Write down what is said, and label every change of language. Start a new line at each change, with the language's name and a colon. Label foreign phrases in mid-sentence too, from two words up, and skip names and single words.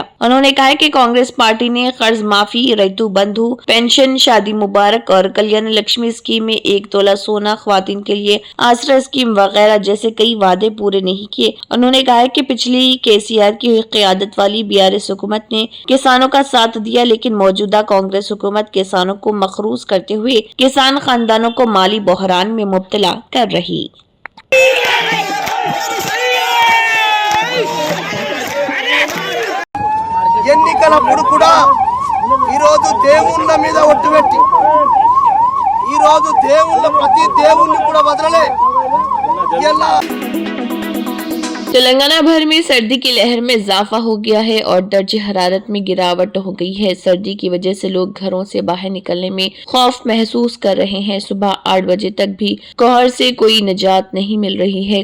Urdu: انہوں نے کہا کہ کانگریس پارٹی نے قرض معافی، ریتو بندھو پینشن، شادی مبارک اور کلیان لکشمی اسکیم میں 1 تولہ سونا، خواتین کے لیے آسرا اسکیم وغیرہ جیسے کئی وعدے پورے نہیں کیے۔ انہوں نے کہا کہ پچھلی KCR کی قیادت والی BRS حکومت نے کسانوں کا ساتھ دیا لیکن موجودہ کانگریس حکومت کسانوں کو مقروض کرتے ہوئے کسان خاندانوں کو مالی بحران میں مبتلا کر رہی۔
Telugu: ఎన్నికలప్పుడు కూడా ఈరోజు దేవుళ్ళ మీద ఒట్టు పెట్టి ఈరోజు ప్రతి దేవుణ్ణి కూడా వదలలే ఇలా
Urdu: تلنگانہ بھر میں سردی کی لہر میں اضافہ ہو گیا ہے اور درجہ حرارت میں گراوٹ ہو گئی ہے۔ سردی کی وجہ سے لوگ گھروں سے باہر نکلنے میں خوف محسوس کر رہے ہیں۔ صبح 8 بجے تک بھی کوہر سے کوئی نجات نہیں مل رہی ہے۔